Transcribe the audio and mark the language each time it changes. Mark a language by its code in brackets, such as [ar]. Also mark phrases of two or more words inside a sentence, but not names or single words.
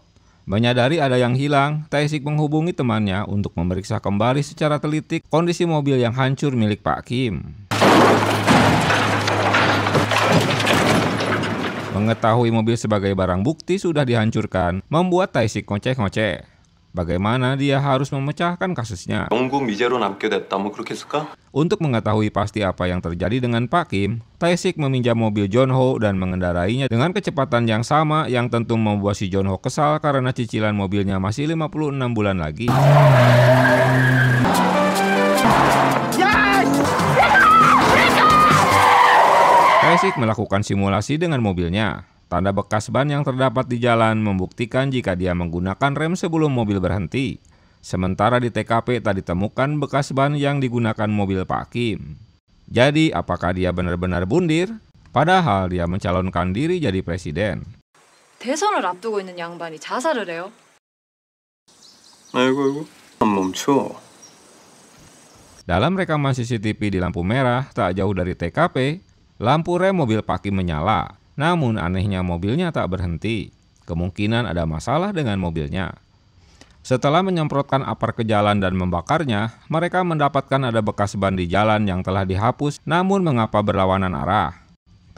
[id] Menyadari ada yang hilang, Tae-sik menghubungi temannya untuk memeriksa kembali secara teliti kondisi mobil yang hancur milik Pak Kim. Mengetahui mobil sebagai barang bukti sudah dihancurkan, membuat Tae-sik ngoceh-ngoceh. Bagaimana dia harus memecahkan kasusnya? [ko] 영국 미제로 남게 됐다. 뭐 그렇게 했을까? [id] Untuk mengetahui pasti apa yang terjadi dengan Pak Kim, Tae-sik meminjam mobil John-ho dan mengendarainya dengan kecepatan yang sama yang tentu membuat si John-ho kesal karena cicilan mobilnya masih 56 bulan lagi. Tae-sik melakukan simulasi dengan mobilnya. Tanda bekas ban yang terdapat di jalan membuktikan jika dia menggunakan rem sebelum mobil berhenti. Sementara di TKP tak ditemukan bekas ban yang digunakan mobil Pak Kim. Jadi apakah dia benar-benar bundir? Padahal dia mencalonkan diri jadi presiden. [ko] 대선을 앞두고 있는 양반이 자살을 해요? 아이고 안 멈춰. [id] Dalam rekaman CCTV di lampu merah tak jauh dari TKP, lampu rem mobil Pak Kim menyala. Namun anehnya mobilnya tak berhenti. Kemungkinan ada masalah dengan mobilnya. Setelah menyemprotkan apar ke jalan dan membakarnya, mereka mendapatkan ada bekas ban di jalan yang telah dihapus namun mengapa berlawanan arah.